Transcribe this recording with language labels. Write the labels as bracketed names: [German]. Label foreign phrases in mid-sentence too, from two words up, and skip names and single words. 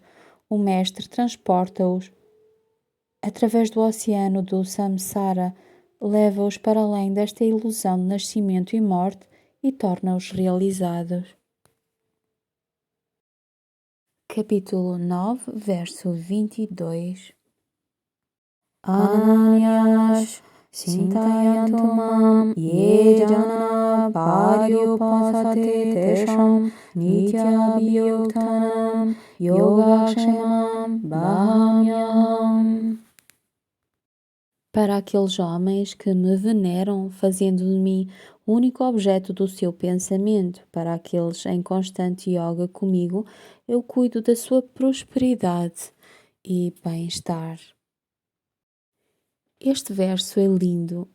[Portuguese] O Mestre transporta-os através do oceano do Samsara, leva-os para além desta ilusão de nascimento e morte e torna-os realizados. Capítulo 9, verso 22. [Sanskrit] Ananyas Sintayantu mam ye jana paryupasate tesham nityabhyuktanam yogakshemam bahamyam. [Portuguese] Para aqueles homens que me veneram, fazendo de mim o único objeto do seu pensamento, para aqueles em constante yoga comigo, eu cuido da sua prosperidade e bem-estar. Este verso é lindo.